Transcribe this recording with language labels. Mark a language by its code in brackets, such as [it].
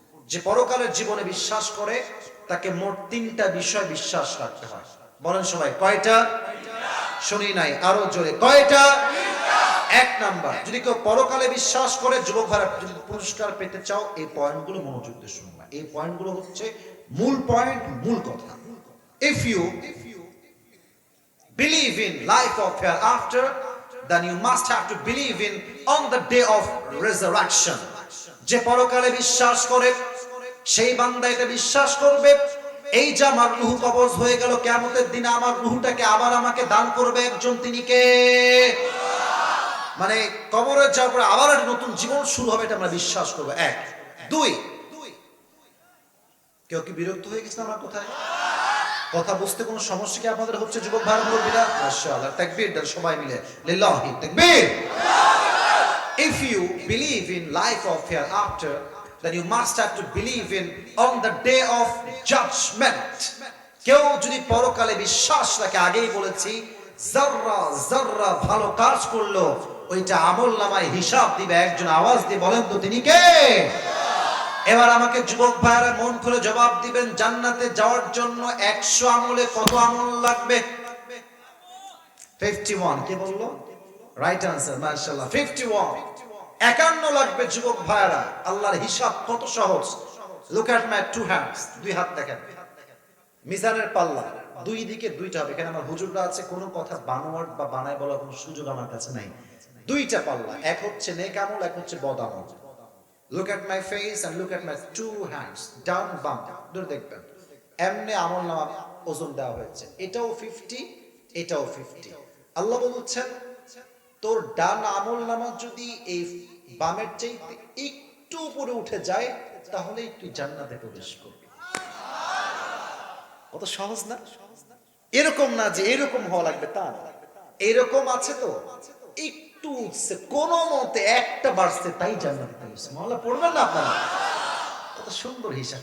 [bn] যে পরকালের জীবনে বিশ্বাস করে তাকে মোট তিনটা বিষয় বিশ্বাস রাখতে হয়। বলেন সবাই কয়টা? শুনি নাই, আরো জোরে কয়টা? এক নাম্বার, যদি কেউ পরকালে বিশ্বাস করে, যুবক ভাইরা যদি পুরস্কার পেতে চাও এই পয়েন্টগুলো মনোযোগ দিয়ে শুনবা। এই পয়েন্টগুলো হচ্ছে মূল পয়েন্ট, মূল কথা। [en] If you believe in life of hereafter, then you must have to believe in on the day of resurrection. [bn] যে পরকালে বিশ্বাস করে সেই বান্দা এটা বিশ্বাস করবে, এই যে আমার রূহ কবজ হয়ে গেল, কিয়ামতের দিনে আমার রূহটাকে আবার আমাকে দান করবে একজন, তিনি কে? মানে কবরে যাওয়ার পরে আবার একটা নতুন জীবন শুরু হবে, এটা আমরা বিশ্বাস করবো। এক। দুই, কেউ কি বিরক্ত হয়ে গেছে আমার কোথায়? কথা বুঝতে কোনো সমস্যা কি আপনাদের হচ্ছে যুবক ভাই মুরব্বিরা? মাশাআল্লাহ, তাকবীর দেন সবাই মিলে, লিল্লাহি তাকবীর। [en] If you believe in life of hereafter, then you must have to believe in on the day of judgment. [bn] কেউ যদি পরকালে বিশ্বাস রাখে, আগেই বলেছি যাররা যাররা ভালো কাজ করলো ওইটা আমলনামায় হিসাব দিবে একজন। আওয়াজ দিয়ে বলেন তো তিনি কে? এবার আমাকে যুবক ভাইরা মন খুলে জবাব দিবেন, জান্নাতে যাওয়ার জন্য 100 আমলে কত আমল লাগবে? 51। কে বললো? রাইট আনসার, মাশাআল্লাহ 51। 51 লাগবে যুবক ভাইরা। আল্লাহর হিসাব কত সহজ। [en] look at my two hands, [bn] দুই হাত দেখেন। মিজানের পাল্লা দুই দিকে দুইটা হবে। এখানে আমার হুজুররা আছে, কোনো কথা বানোয়াট বা বানায় বলার কোনো সুযোগ আমার কাছে নাই। দুইটা পাল্লা, এক হচ্ছে নেক আমল, এক হচ্ছে বদ আমল। [en] Look at my face and look at my two hands, down bump, [bn] ধরে দেখবেন এমনি আমলনামা ওজন দেওয়া হয়েছে, এটাও 50, [en] এটাও 50। [bn] আল্লাহ বলছেন তোর ডান আমলনামা যদি এই বামের চাইতে একটু উপরে উঠে যায় তাহলে তুই জান্নাতে প্রবেশ করবি। কত সহজ না? এরকম না যে এরকম হওয়া লাগবে তা না, এরকম আছে তো একটু উঠছে, কোন মতে একটা বাড়ছে, তাই জান্নাতে পেয়েছে। মাওলা পড়বেন না আপনারা? কত সুন্দর হিসাব।